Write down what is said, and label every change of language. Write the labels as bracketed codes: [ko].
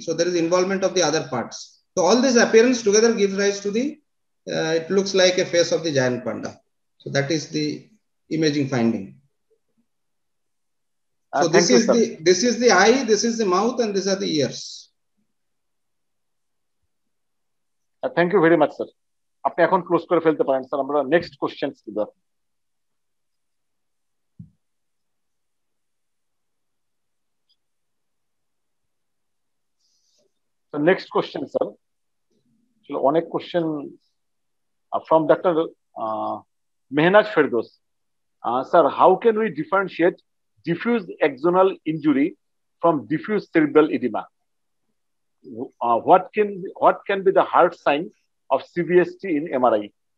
[en] So there is involvement of the other parts. So all this appearance together gives rise to the it looks like a face of the giant panda. So that is the imaging finding. So this is the eye, this is the mouth, and these are the ears. Thank you very much, sir. [bn] আপনি এখন close করে ফেলতে পারেন sir. আমরা next question দিব। Next question sir, অনেক question [en] from Dr. Mehnaz Firdos. Sir, how can we differentiate diffuse axonal injury from diffuse cerebral edema? What can be the hard sign of CVST in MRI?